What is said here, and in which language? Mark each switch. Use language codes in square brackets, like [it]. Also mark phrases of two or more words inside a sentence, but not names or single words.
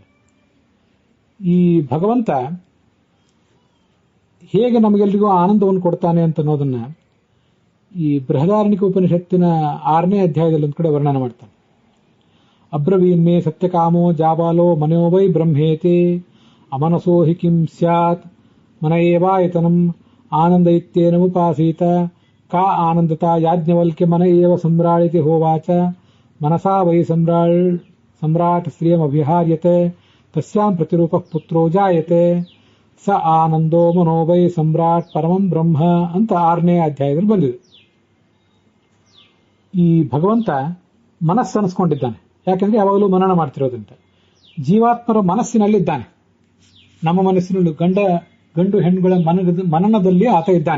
[kn] ಈ ಭಗವಂತ ಹೇಗೆ ನಮಗೆಲ್ಲರಿಗೂ ಆನಂದವನ್ನು ಕೊಡ್ತಾನೆ ಅಂತ ಅನ್ನೋದನ್ನ ಈ ಬೃಹದಾರಣ್ಯಕ ಉಪನಿಷತ್ತಿನ 6ನೇ ಅಧ್ಯಾಯದಲ್ಲಿ ಒಂದು ಕಡೆ ವರ್ಣನೆ ಮಾಡ್ತಾನೆ. [sa] ಅಬ್ರವೀನ್ಮೇ ಸತ್ಯಕಾಮೋ ಜಾಬಾಲೋ ಮನೋವೈ ಬ್ರಹ್ಮೇತೆ ಅಮನಸೋ ಹಿ ಕಿಂ ಸ್ಯಾತ್ ಮನ ಏವಾಯತನಂ ಆನಂದ ಇತ್ಯೇನಮುಪಾಸೀತ ಕಾ ಆನಂದತಾ ಯಾಜ್ಞವಲ್ಕ್ಯ ಮನ ಏವ ಸಮ್ರಾಳಿತಿ ಹೋವಾಚ ಮನಸಾ ವೈ ಸಮ್ರಾಟ್ ಶ್ರಿಯಮಭಿಹಾರ್ಯತೆ ತಸ್ಯಾಂ ಪ್ರತಿರೂಪ ಪುತ್ರೋ ಜಾಯತೆ ಸ ಆನಂದೋ ಮನೋ ವೈ ಸಮ್ರಾಟ್ ಪರಮಂ ಬ್ರಹ್ಮ [kn] ಅಂತ 6ನೇ ಅಧ್ಯಾಯದಲ್ಲಿ ಬಂದಿದೆ. ಈ ಭಗವಂತ ಮನಸ್ಸನ್ನಿಸ್ಕೊಂಡಿದ್ದಾನೆ. ಯಾಕೆಂದ್ರೆ ಯಾವಾಗಲೂ ಮನನ ಮಾಡ್ತಿರೋದಂತೆ. ಜೀವಾತ್ಮರ ಮನಸ್ಸಿನಲ್ಲಿದ್ದಾನೆ. ನಮ್ಮ ಮನಸ್ಸಿನಲ್ಲಿ ಗಂಡು ಹೆಣ್ಣುಗಳ ಮನನದಲ್ಲಿ ಆತ ಇದ್ದಾನೆ.